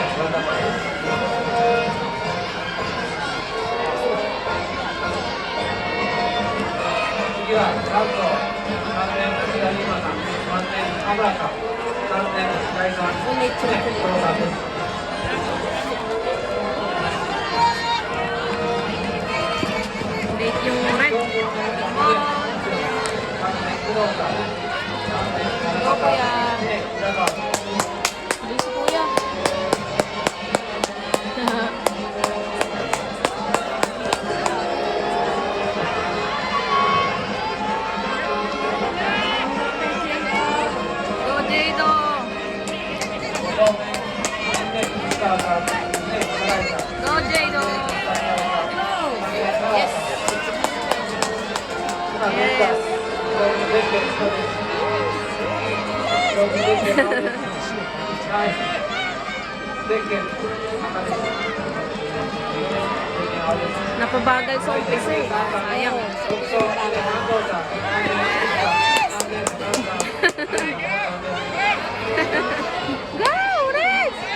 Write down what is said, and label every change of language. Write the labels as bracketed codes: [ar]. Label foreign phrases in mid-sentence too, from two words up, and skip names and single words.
[ja] 次はなんと3年平島さん、3年田村さん、3年平井さん、こんにちは、伊藤さんです。 [tl] Ulit yung red. Go, kuya. Bilis si kuya. Go, Jado. Go, Jado. [en] Yes. Yes. [tl] Napabagal sa umpisa eh. Sayang. Go, Red!